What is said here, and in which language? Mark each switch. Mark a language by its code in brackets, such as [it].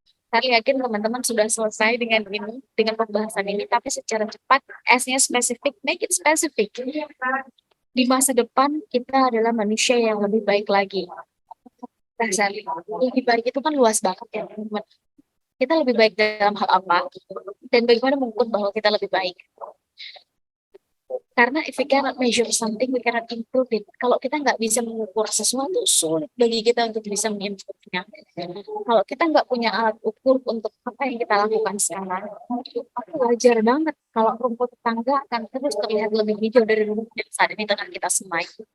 [id] Saya yakin teman-teman sudah selesai dengan ini, dengan pembahasan ini, tapi secara cepat, S-nya spesifik, [en] make it specific. [id] Di masa depan, kita adalah manusia yang lebih baik lagi. Nah, lebih baik itu kan luas banget ya, teman-teman. Kita lebih baik dalam hal apa, dan bagaimana mengukur bahwa kita lebih baik. Karena [en] if we cannot measure something, we cannot improve it. [id] Kalau kita nggak bisa mengukur sesuatu, sulit bagi kita untuk bisa mengimprove-nya. Kalau kita nggak punya alat ukur untuk apa yang kita lakukan sekarang, wajar banget kalau rumput tetangga akan terus terlihat lebih hijau dari rumput yang saat ini tengah kita semai.